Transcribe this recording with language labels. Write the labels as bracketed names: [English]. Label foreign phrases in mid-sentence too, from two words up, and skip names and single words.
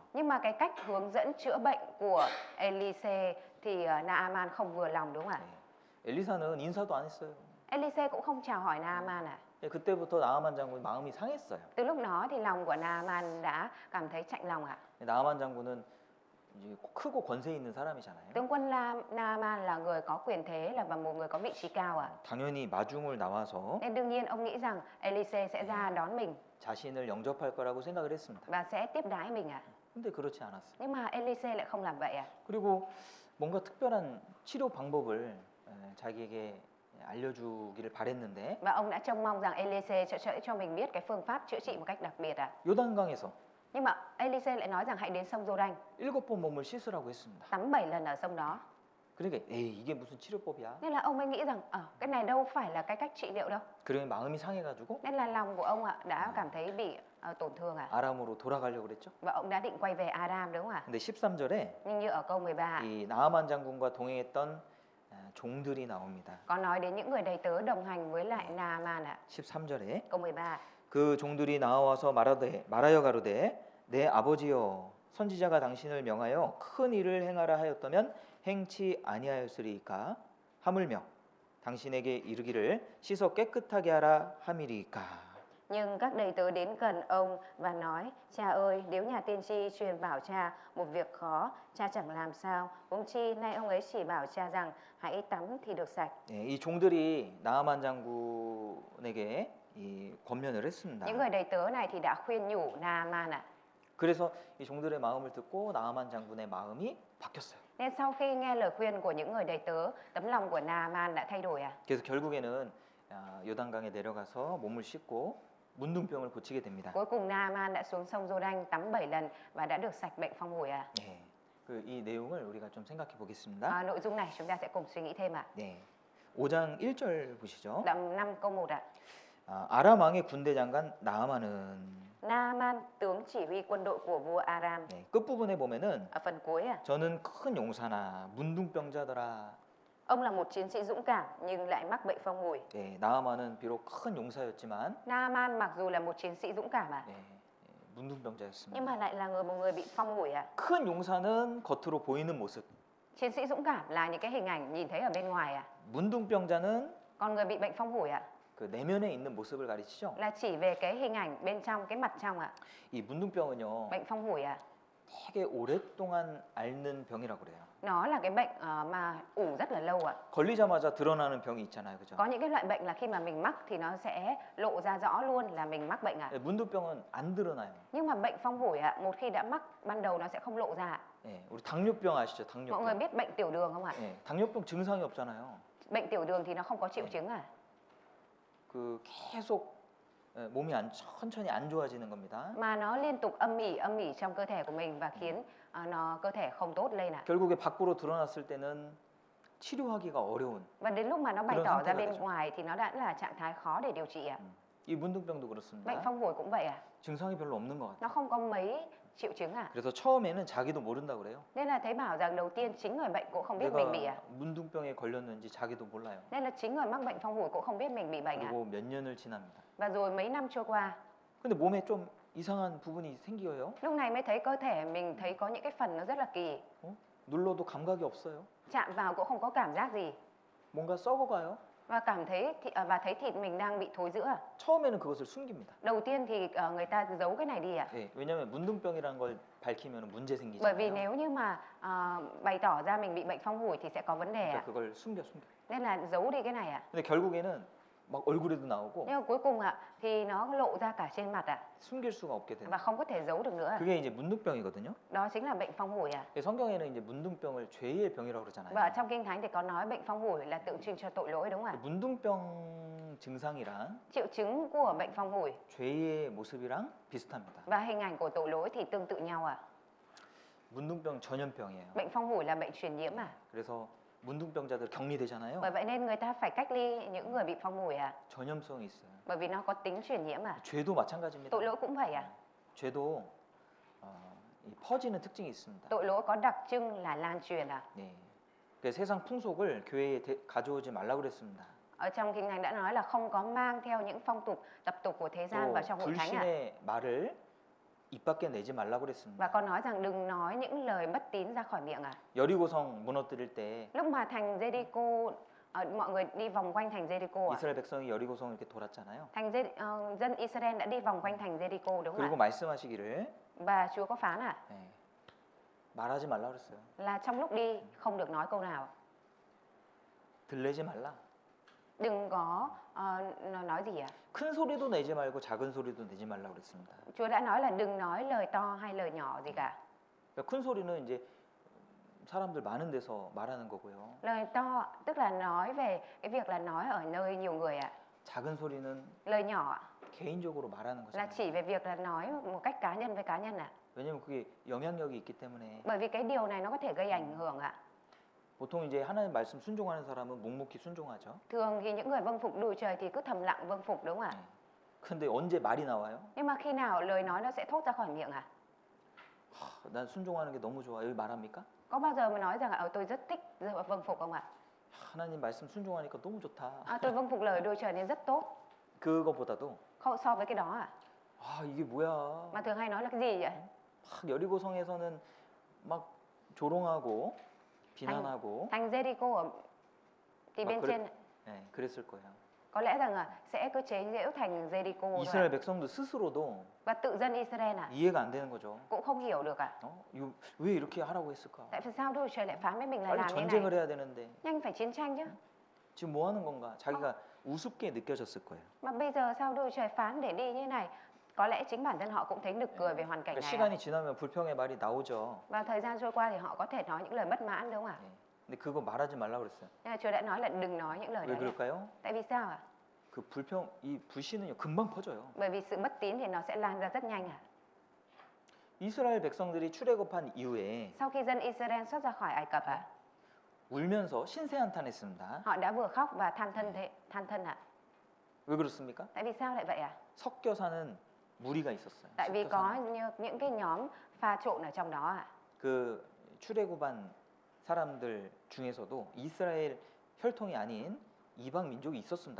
[Vietnamese] Nhưng mà cái cách hướng dẫn chữa bệnh của Elise thì Naaman không vừa lòng đúng không ạ? [Korean] 엘리사는 인사도 안 했어요. [Vietnamese] Elise cũng không chào hỏi Naaman [Korean] 그때부터 나아만 장군 마음이 상했어요. [Vietnamese] Từ lúc đó thì lòng của Naaman đã cảm thấy chạnh lòng [Korean] 나아만 장군은 이제 크고 권세 있는 사람이잖아요. [Vietnamese] Tướng quân Naaman là người có quyền thế và một người có vị trí cao à. [Korean] 당연히 마중을 나와서 [Vietnamese] Nên đương nhiên ông nghĩ rằng Elise sẽ ra đón mình [Korean] 자신을 영접할 거라고 생각을 했습니다. [Vietnamese] và sẽ tiếp đãi mình à. [Korean] 근데 그렇지 않았어요. [Vietnamese] Nhưng mà Elise lại không làm vậy à. [Korean] 그리고 뭔가 특별한 치료 방법을 자기에게 알려주기를 바랬는데 [Vietnamese] Và ông đã trông mong rằng Elise sẽ cho mình biết cái phương pháp chữa trị một cách đặc biệt à. [Korean] 요단강에서 [Vietnamese] Nhưng mà Elise lại nói rằng hãy đến sông Giô-đanh [Korean] 7번 몸을 씻으라고 했습니다. [Vietnamese] tắm 7 lần ở sông đó. [Korean] 그러니까 에이 이게 무슨 치료법이야? [Vietnamese] Nên là ông mới nghĩ rằng cái này đâu phải là cái cách trị liệu đâu. [Korean] 그러니 마음이 상해가지고 [Vietnamese] Nên là lòng của ông đã cảm thấy bị tổn thương à. [Korean] 아람으로 돌아가려고 그랬죠. [Vietnamese] Và ông đã định quay về Aram đúng không ạ? [Korean] 근데 13절에 [Vietnamese] Nhưng như ở câu 13 [Korean] 이 나아만 장군과 동행했던 종들이 나옵니다. [Vietnamese] có nói đến những người đầy tớ đồng hành với lại Naaman ạ. [Korean] 13절에 [Vietnamese] Câu 13. [Korean] 그 종들이 나와서 말하여 가로되 내 아버지여 선지자가 당신을 명하여 큰 일을 행하라 하였다면 행치 아니하였으리이까 하물며 당신에게 이르기를 씻어 깨끗하게 하라 함이리이까. [Vietnamese] Nhưng các đầy tớ đến gần ông và nói: Cha ơi, nếu nhà tiên tri truyền bảo cha một việc khó, cha chẳng làm sao. Huống chi nay ông ấy chỉ bảo cha rằng hãy tắm thì được sạch. [Korean] 예, 이 종들이 나아만 장군에게 이 권면을 했습니다. [Vietnamese] Những người đầy tớ này thì đã khuyên nhủ Naaman ạ. [Korean] 그래서 이 종들의 마음을 듣고 나아만 장군의 마음이 바뀌었어요. [Vietnamese] Nên sau khi nghe lời khuyên của những người đầy tớ, tấm lòng của Naaman đã thay đổi ạ. [Korean] 그래서 결국에는 요단강에 내려가서 몸을 씻고 문둥병을 고치게 됩니다. [Vietnamese] Cuối cùng Naaman đã xuống sông Giô-đanh tắm 7 lần và đã được sạch bệnh phong hủi ạ. [Korean] 예, 이 내용을 우리가 좀 생각해 보겠습니다. [Vietnamese] Nội dung này chúng ta sẽ cùng suy nghĩ thêm ạ. [Korean] 네, 5장 1절 보시죠. [Vietnamese] Đoạn 5 câu 1 ạ. [Korean] 아람 왕의 군대 장관 나아만은 [Vietnamese] Naaman, tướng chỉ huy quân đội của vua Aram. [Korean] 네, 끝부분에 보면은 [Vietnamese] Ở phần cuối ạ. [Korean] 저는 큰 용사나 문둥병자더라. [Vietnamese] Ông là một chiến sĩ dũng cảm nhưng lại mắc bệnh phong hủi. [Korean] 네, 나아만은 비록 큰 용사였지만 [Vietnamese] Naaman mặc dù là một chiến sĩ dũng cảm ạ, [Korean] 네, [Vietnamese] nhưng [Korean] 문둥병자였습니다. [Vietnamese] mà lại là một người bị phong hủi ạ. [Korean] 큰 용사는 겉으로 보이는 모습, [Vietnamese] Chiến sĩ dũng cảm là những cái hình ảnh nhìn thấy ở bên ngoài ạ. [Korean] 문둥병자는 [Vietnamese] Còn người bị bệnh phong hủi ạ [Korean] 그 내면에 있는 모습을 가리치죠. [Vietnamese] là chỉ về cái hình ảnh bên trong, cái mặt trong ạ. [Korean] 이 문둥병은요, [Vietnamese] Bệnh phong hủi ạ, [Korean] 되게 오랫동안 앓는 병이라고 그래요. [Vietnamese] nó là cái bệnh mà ủ rất là lâu ạ. [Korean] 걸리자마자 드러나는 병이 있잖아요, 그죠? [Vietnamese] Có những cái loại bệnh là khi mà mình mắc thì nó sẽ lộ ra rõ luôn là mình mắc bệnh ạ. [Korean] 문둥병은 안 드러나요. [Vietnamese] Nhưng mà bệnh phong hủi ạ, một khi đã mắc ban đầu nó sẽ không lộ ra ạ. [Korean] 예, 우리 당뇨병 아시죠? [Vietnamese] Mọi người [Korean] 당뇨병. [Vietnamese] biết bệnh tiểu đường không ạ? [Korean] 예, 당뇨병 증상이 없잖아요. [Vietnamese] Bệnh tiểu đường thì nó không có triệu chứng à? [Korean] 그 계속 몸이 천천히 안 좋아지는 겁니다. [Vietnamese] Mà nó liên tục âm ỉ trong cơ thể của mình và khiến cơ thể không tốt lên ạ. [Korean] 결국에 밖으로 드러났을 때는 치료하기가 어려운. [Vietnamese] Và đến lúc mà nó bày [Korean] 그런 [Vietnamese] tỏ ra [Korean] 상태가 [Vietnamese] bên [Korean] 되죠. [Vietnamese] ngoài thì nó đã là trạng thái khó để điều trị ạ. [Korean] 이 문둥병도 [Vietnamese] Bệnh [Korean] 그렇습니다. [Vietnamese] phong hủi cũng vậy à? [Korean] 증상이 별로 없는 것 같아요. [Vietnamese] Nó không có mấy triệu chứng à? [Korean] 그래서 처음에는 자기도 모른다고 그래요. [Vietnamese] Nên là thấy bảo rằng đầu tiên chính người bệnh cũng không biết mình bị [Korean] 내가 [Vietnamese] à? [Korean] 문둥병에 걸렸는지 자기도 몰라요. [Vietnamese] Nên là chính người mắc bệnh phong hủi cũng không biết mình bị bệnh à? [Korean] 그리고 몇 년을 지납니다. [Vietnamese] Và rồi mấy năm trôi qua, [Korean] 근데 몸에 좀 이상한 부분이 생겨요. [Vietnamese] lúc này mới thấy cơ thể mình thấy có những cái phần nó rất là kỳ. [Korean] 눌러도 감각이 없어요. [Vietnamese] Chạm vào cũng không có cảm giác gì. [Korean] 뭔가 썩어가요. [Vietnamese] Và cảm thấy và thấy thịt mình đang bị thối rữa. [Korean] 처음에는 그것을 숨깁니다. [Vietnamese] Đầu tiên thì người ta giấu cái này đi ạ. [Korean] 예, 왜냐하면 문둥병이라는 걸 밝히면 문제 [Vietnamese] Bởi vì [Korean] 생기잖아요. [Vietnamese] nếu như mà bày tỏ ra mình bị bệnh phong hủi thì sẽ có vấn đề [Korean] 그러니까 [Vietnamese] ạ. [Korean] 그걸 숨겨. [Vietnamese] Nên là giấu đi cái này ạ. [Korean] 근데 결국에는 막 얼굴에도 나오고 [Vietnamese] Nhưng mà cuối cùng ạ thì nó lộ ra cả trên mặt ạ [Korean] 숨길 수가 없게 되는. [Vietnamese] và không có thể giấu được nữa. [Korean] 그게 이제 문둥병이거든요. [Vietnamese] Đó chính là bệnh phong hủi ạ. [Korean] 성경에는 이제 문둥병을 죄의 병이라고 그러잖아요. [Vietnamese] Và ở trong Kinh Thánh thì có nói bệnh phong hủi là tượng trưng cho tội lỗi đúng không ạ? [Korean] 문둥병 증상이랑 [Vietnamese] Triệu chứng của bệnh phong hủi [Korean] 죄의 모습이랑 비슷합니다. [Vietnamese] và hình ảnh của tội lỗi thì tương tự nhau ạ. [Korean] 문둥병 전염병이에요. [Vietnamese] Bệnh phong hủi là bệnh truyền nhiễm à? [Korean] 그래서 문둥병자들 격리되잖아요. [Vietnamese] Bởi vậy nên người ta phải cách ly những người bị phong hủi à? [Korean] 전염성이 있어요. [Vietnamese] Bởi vì nó có tính truyền nhiễm à? [Korean] 죄도 마찬가지입니다. [Vietnamese] Tội lỗi cũng vậy à? [Korean] 죄도 이 퍼지는 특징이 있습니다. [Vietnamese] Tội lỗi có đặc trưng là lan truyền à? [Korean] 네. 그 세상 풍속을 교회에 가져오지 말라고 그랬습니다. [Vietnamese] Ở trong Kinh Thánh đã nói là không có mang theo những phong tục, tập tục của thế gian [Korean] 또 [Vietnamese] vào trong hội thánh à? [Korean] 불신의 말을 입 밖에 내지 말라고 그랬습니다. [Vietnamese] Và con nói rằng đừng nói những lời bất tín ra khỏi miệng à? [Korean] 여리고성 무너뜨릴 때 [Vietnamese] Lúc mà thành Jericho, mọi người đi vòng quanh thành Jericho à? [Korean] 이스라엘 백성이 여리고성을 이렇게 돌았잖아요. [Vietnamese] Dân Israel đã đi vòng quanh thành Jericho đúng không [Korean] 그리고 [Vietnamese] ạ? [Korean] 말씀하시기를 [Vietnamese] Và Chúa có phán à? [Korean] 네, 말하지 말라 그랬어요. [Vietnamese] là trong lúc đi không được nói câu nào. [Korean] 들레지 말라. [Vietnamese] Đừng có nói gì ạ? [Korean] 큰 소리도 내지 말고 작은 소리도 내지 말라 그랬습니다. [Vietnamese] Chúa đã nói là đừng nói lời to hay lời nhỏ gì cả. [Korean] 그러니까 큰 소리는 이제 사람들 많은 데서 말하는 거고요. [Vietnamese] Lời to tức là nói về cái việc là nói ở nơi nhiều người ạ. [Korean] 작은 소리는 [Vietnamese] Lời nhỏ ạ, [Korean] 개인적으로 말하는 [Vietnamese] là [Korean] 거잖아요. [Vietnamese] chỉ về việc là nói một cách cá nhân với cá nhân ạ. [Korean] 왜냐면 그게 영향력이 있기 때문에. [Vietnamese] Bởi vì cái điều này nó có thể gây ảnh hưởng ạ. [Korean] 보통 이제 하나님 말씀 순종하는 사람은 묵묵히 순종하죠. [Vietnamese] Thường thì những người vâng phục đùi trời thì cứ thầm lặng vâng phục đúng không ạ? [Korean] 근데 언제 말이 나와요? [Vietnamese] Nhưng mà khi nào lời nói nó sẽ thốt ra khỏi miệng ạ? [Korean] 난 순종하는 게 너무 좋아. 여기 말합니까? [Vietnamese] Có bao giờ mà nói rằng tôi rất thích vâng phục không ạ? [Korean] 하나님 말씀 순종하니까 너무 좋다. [Vietnamese] Tôi vâng phục lời đùi trời nên rất tốt. [Korean] 그거보다도 [Vietnamese] So với cái đó ạ. [Korean] 이게 뭐야? [Vietnamese] Mà thường hay nói là cái gì vậy? [Korean] 막 여리고성에서는 막 조롱하고 비난하고 [Vietnamese] Thành Jericho thì Mà bên [Korean] 그래- [Vietnamese] trên [Korean] 네, 그랬을 거예요. [Vietnamese] có lẽ rằng sẽ cứ chế giễu thành Jericho thôi ạ. [Korean] 이스라엘 백성도 스스로도 [Vietnamese] Và tự dân Israel ạ [Korean] 이해가 안 되는 거죠. [Vietnamese] cũng không hiểu được ạ. [Korean] 이거 왜 이렇게 하라고 했을까? [Vietnamese] Tại vì sao đùi trời lại phán với mình là [Korean] 빨리 [Vietnamese] làm như [Korean] 전쟁을 [Vietnamese] này? [Korean] 해야 되는데 [Vietnamese] Nhanh phải chiến tranh chứ. [Korean] 지금 뭐 하는 건가? 자기가 우습게 느껴졌을 거예요. [Vietnamese] Mà bây giờ sao đùi trời phán để đi như này? Có lẽ chính bản thân họ cũng thấy nực cười về hoàn cảnh [Korean] 그러니까 [Vietnamese] này ạ. [Korean] 시간이 지나면 불평의 말이 나오죠. [Vietnamese] Và thời gian trôi qua thì họ có thể nói những lời bất mãn đúng không ạ? [Korean] 예. 근데 그거 말하지 말라고 그랬어요. [Vietnamese] Nhưng mà Chúa đã nói là đừng nói những lời [Korean] 왜 [Vietnamese] đấy ạ. [Korean] 그럴까요? [Vietnamese] Tại vì sao ạ? [Korean] 그 이 불신은요 금방 퍼져요. [Vietnamese] Bởi vì sự bất tín thì nó sẽ lan ra rất nhanh ạ. [Korean] 이스라엘 백성들이 출애굽한 이후에 [Vietnamese] Sau khi dân Israel xuất ra khỏi Ai Cập ạ, [Korean] 울면서 신세한탄했습니다. [Vietnamese] họ đã vừa khóc và than thân ạ. [Korean] 왜 그렇습니까? [Vietnamese] Tại vì sao lại vậy ạ? [Korean] 섞여 사는 무리가 있었어요. [Vietnamese] Tại vì [Korean] 섞여 [Vietnamese] có [Korean] 사는. [Vietnamese] những cái nhóm pha trộn ở trong đó ạ. [Korean] 그 출애굽한 사람들 중에서도 이스라엘 혈통이 아닌 이방 민족이 있었습니다.